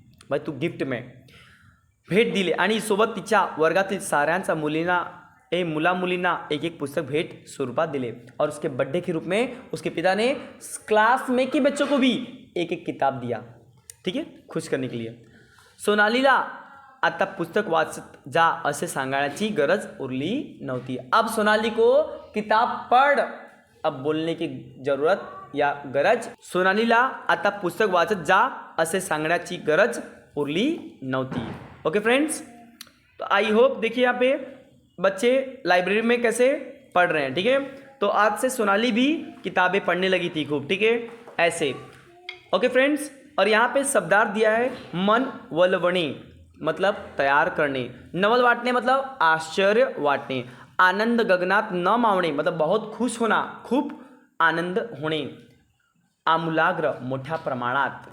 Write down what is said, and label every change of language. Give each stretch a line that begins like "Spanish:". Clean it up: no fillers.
Marathi: भाई तू गिफ्ट में भेट दिले आणि सोबत तिच्या वर्गातील साऱ्यांचा मुला मुलींना एक एक पुस्तक भेट स्वरूपात दिले
Hindi: और उसके बर्थडे के रूप में उसके पिता ने क्लास में के बच्चों को भी एक एक किताब दिया. ठीक है, खुश करने के लिए.
Marathi: सोनालीला आता पुस्तक वाचत जा असे सांगण्याची गरज उरली नव्हती.
Hindi: अब सोनाली को किताब पढ़ अब बोलने की जरूरत या गरज,
Marathi: सोनालीला आता पुस्तक वाचत जा असे सांगण्याची गरज उरली नव्हती.
Hindi: ओके फ्रेंड्स, तो आई होप देखिए यहाँ पे बच्चे लाइब्रेरी में कैसे पढ़ रहे हैं. ठीक है, तो आज से सोनाली भी किताबें पढ़ने लगी थी खूब. ठीक है, ऐसे. ओके फ्रेंड्स, और यहाँ पे शब्दार्थ दिया है मन वलवणे मतलब तैयार करने, नवल वाटणे मतलब आश्चर्य वाटणे, आनंद गगनात न मावणे मतलब बहुत खुश होना, खूब आनंद होणे, आमूलाग्र मोठ्या प्रमाणात.